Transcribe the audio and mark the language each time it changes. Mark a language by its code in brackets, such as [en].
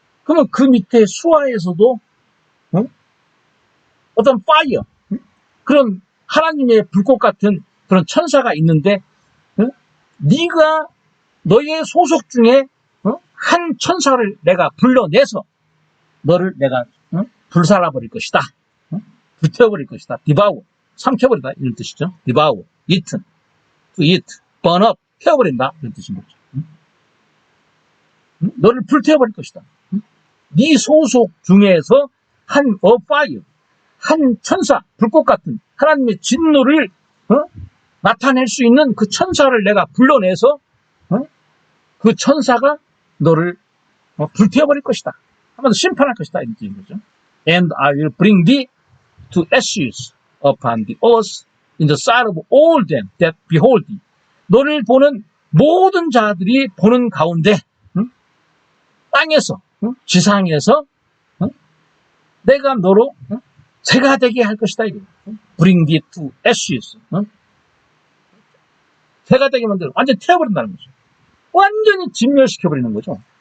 [ko] 그러면 그 밑에 수하에서도 어떤 파이어, 그런 하나님의 불꽃 같은 그런 천사가 있는데 네가 너의 소속 중에 한 천사를 내가 불러내서 너를 내가 불살라버릴 것이다. 불태워버릴 것이다. 디바우, 삼켜버린다. 이런 뜻이죠. [en] 디바우, eaten, to eat, burn up, 태워버린다. [ko] 이런 뜻인 거죠. 너를 불태워버릴 것이다. 네 소속 중에서 한 fire, 한 천사, 불꽃 같은 하나님의 진노를 나타낼 수 있는 그 천사를 내가 불러내서 그 천사가 너를 불태워버릴 것이다. 한번 심판할 것이다. 이런 뜻인 거죠. [en] And I will bring thee to ashes upon the earth in the sight of all them that behold thee. [ko] 너를 보는 모든 자들이 보는 가운데 땅에서 지상에서 내가 너로 재가 되게 할 것이다. [en] Bring thee to ashes. [ko] 재가 되게 만들어 완전히 태워버린다는 거죠. 완전히 진멸시켜버리는 거죠.